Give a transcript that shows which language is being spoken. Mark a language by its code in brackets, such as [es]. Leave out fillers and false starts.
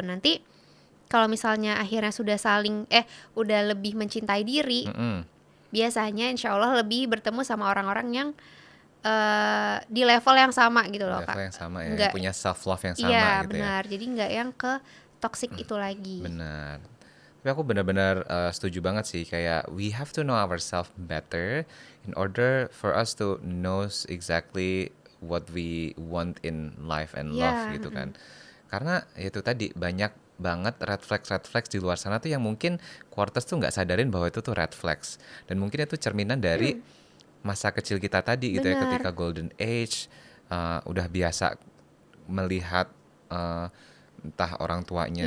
[id] Nanti kalau misalnya akhirnya sudah saling udah lebih mencintai diri, biasanya insya Allah lebih bertemu sama orang-orang yang di level yang sama gitu loh Kak. Level yang sama ya, punya self love yang sama iya, gitu ya. benar. Jadi gak yang ke toxic itu lagi. Benar. Tapi aku benar-benar setuju banget sih, kayak [en] we have to know ourselves better in order for us to know exactly what we want in life and love [id] Iya, gitu kan. Karena ya itu tadi banyak banget red flags di luar sana tuh yang mungkin Quarters tuh nggak sadarin bahwa itu tuh red flags, dan mungkin itu cerminan dari masa kecil kita tadi gitu ya, ketika benar. golden age, udah biasa melihat eh, entah orang tuanya